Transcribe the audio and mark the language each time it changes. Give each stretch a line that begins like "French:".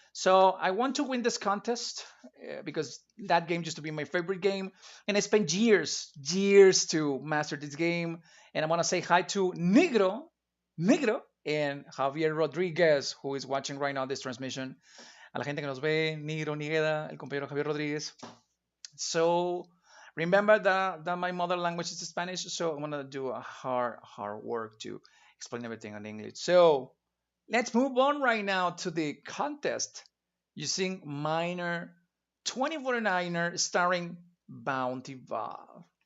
English: So I want to win this contest because that game used to be my favorite game, and I spent years to master this game. And I want to say hi to Negro, and Javier Rodriguez, who is watching right now this transmission.
Spanish: A la gente que nos ve, Negro, Nigueda, el compañero Javier Rodriguez.
English: So remember that my mother language is Spanish, so I'm gonna do a hard work to explain everything in English. So let's move on right now to the contest using Miner 2049er starring Bounty Valve.